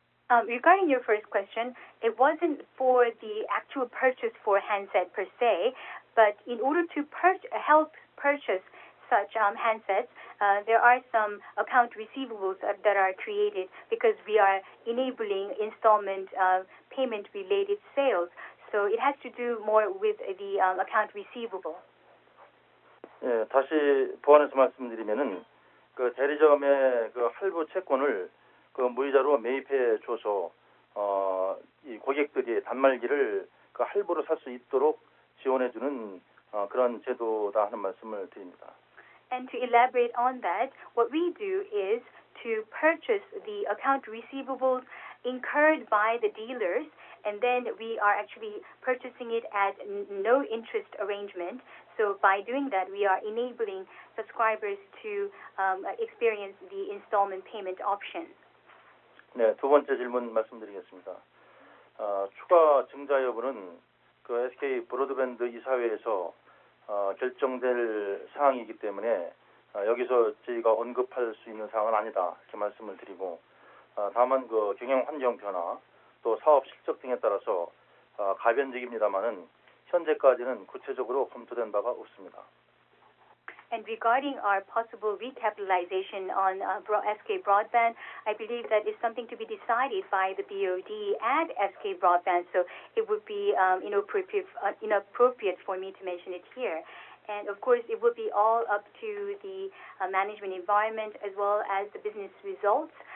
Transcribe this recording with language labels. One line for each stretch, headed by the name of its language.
English: Regarding your first question, it wasn't for the actual purchase for handset per se, but in order to help purchase such handsets, there are some account receivables that are created because we are enabling installment payment-related sales. So it has to do more with the account receivable.
Korean: 예, 다시 보완해서 말씀드리면은 그 대리점의 그 할부 채권을 그 무이자로 매입해 줘서 이 고객들이 단말기를 그 할부로 살 수 있도록 지원해 주는 그런 제도다 하는 말씀을 드립니다.
English: And to elaborate on that, what we do is to purchase the account receivables incurred by the dealers, and then we are actually purchasing it at no interest arrangement. So by doing that, we are enabling subscribers to experience the installment payment option.
Korean: 네, 두 번째 질문 말씀드리겠습니다. 추가 증자 여부는 그 SK 브로드밴드 이사회에서 결정될 사항이기 때문에 여기서 저희가 언급할 수 있는 사항은 아니다, 이렇게 말씀을 드리고, 다만 그 경영 환경 변화 또 사업 실적 등에 따라서 가변적입니다만은 현재까지는 구체적으로 검토된 바가 없습니다.
English: And regarding our possible recapitalization on SK Broadband, I believe that is something to be decided by the BOD and SK Broadband, so it would be inappropriate for me to mention it here. And of course, it would be all up to the management environment as well as the business results.